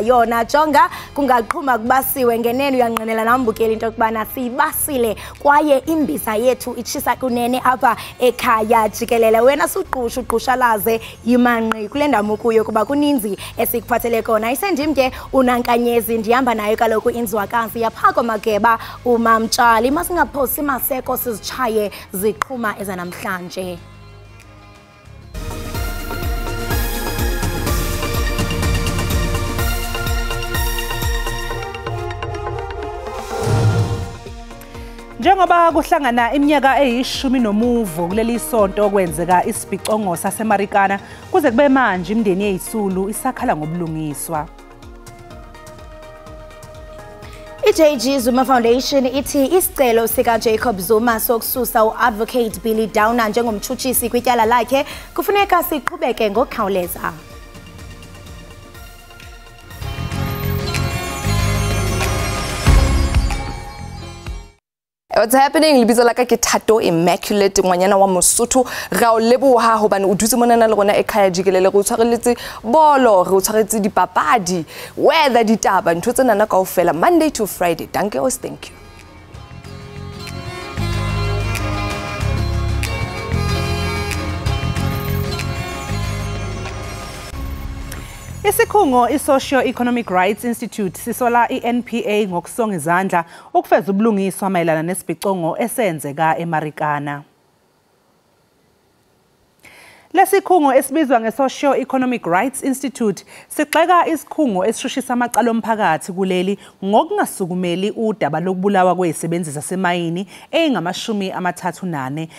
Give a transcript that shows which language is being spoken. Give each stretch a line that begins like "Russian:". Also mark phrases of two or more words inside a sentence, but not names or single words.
Xhosa: yona jonga kungaqhuma kubasiwe ngenene uyanqinela nambukeli into kubana sibasile kwaye imbiza yethu ichisa kunene apha ekhaya Jikelele wena suqhushalaze yimanqi kule ndawo kuyo kuba kuninzi esikuphathele kona isendimke unankanyezi ndihamba nayo kaloku inzwakazi yaphako mageba umamtshali masingaphosi maseko sizichaye ziqhuma ezanamhlanje.
Zulu: Njengoba kuhlangana iminyaka eyishumi nomuvo kuleli sonto okwenzeka isibhicongo saseMarikana kuze kube manje imndeni yeyisulu isakhala ngobulungiswa.
Xhosa: I-JG Zuma Foundation ithi isicelo sika Jacob Zuma sokususa uadvocate Billy Downer njengomtshutshisi kwityala lakhe kufuneka siqhubeke ngokukhawuleza.
English: What's happening?
Southern Sotho: Libizo la ka ke Thato Immaculate ngwanyana wa Mosotho ra o leboha hobane o dutse mona le rona Ekhaya Jikelele go tshwareletse bolo re o tshwaretse dipapadi weather ditaba ntho tsena na kaofela
English: Monday to Friday. Thank you.
Zulu: Isikhungo i-Socio-Economic Rights Institute sisola i-NPA ngokusonga izandla ukufeza ubulungiswa mayelana nesibhicongo esenzeka eMarikana. Lesikhungo esibizwa nge-Socio-Economic Rights Institute sigxeka isikhungo esishushisa amacala omphakathi kuleli ngokungasukumeli udaba lokubulawa kwezisebenzi zasemayini eyingamashumi-34.